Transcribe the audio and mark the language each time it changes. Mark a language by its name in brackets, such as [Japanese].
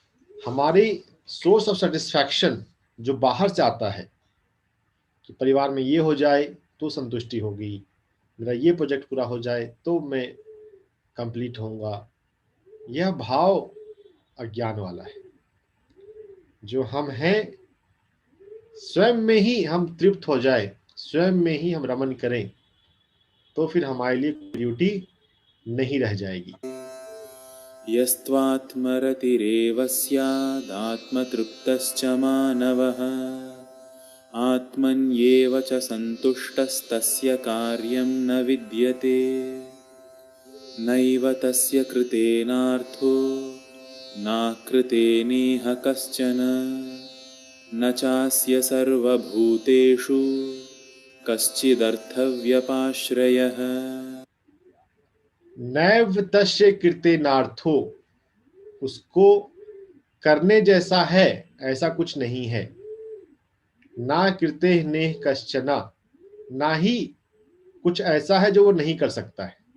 [Hindi] हमारी source of satisfaction जो बाहर से आता है कि परिवार में ये हो जाए तो संतुष्टि होगी, मेरा ये प्रोजेक्ट पूरा हो जाए तो मैं कंप्लीट होऊंगा, यह भाव अज्ञान वाला है। जो हम हैं, स्वयं में ही हम तृप्त हो जाए, स्वयं में ही हम रमन करें, तो फिर हमारे लिए ड्यूटी नहीं रह जाएगी। [Sanskrit] यस्त्वात्मरतिरेव स्यादात्मतृप्तश्च मानवः आत्मन्येव च सन्तुष्टस्तस्य कार्यं न विद्यते नैव तस्य कृतेनार्थो नाकृतेनेह कश्चन न चास्य सर्वभूतेषु कश्चिदर्थव्यपाश्रयः। नैव तस्य कृतेनार्थो, [Hindi] उसको करने जैसा है ऐसा कुछ नहीं है। [Sanskrit] ना कृते नेह कश्चना, [Hindi] ना ही कुछ ऐसा है जो वो नहीं कर सकता है।